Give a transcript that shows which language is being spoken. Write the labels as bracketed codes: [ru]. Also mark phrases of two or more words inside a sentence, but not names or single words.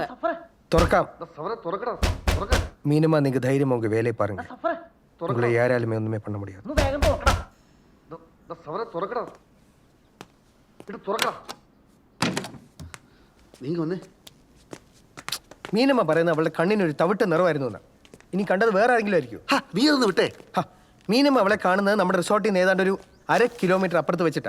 [ml] തുറക്കാം. മീനമ്മ നിങ്ങൾ ധൈര്യം [ta] உங்க வேலையை பாருங்க. உங்களை யாராலுமே ஒண்ணுமே பண்ண முடியாது. [ml] മീനമ്മ പറയുന്നത് അവളുടെ കണ്ണിനൊരു തവിട്ട് നിറമായിരുന്നു എന്നാ. ഇനി കണ്ടത് വേറെ ആരെങ്കിലും ആയിരിക്കും. നീ ഒന്ന് വിട്ടേ. മീനമ്മ അവളെ കാണുന്നത് നമ്മുടെ റിസോർട്ടിൽ നിന്ന് ഏതാണ്ട് ഒരു 1/2 കിലോമീറ്റർ അപ്പുറത്ത് വെച്ചിട്ടാ.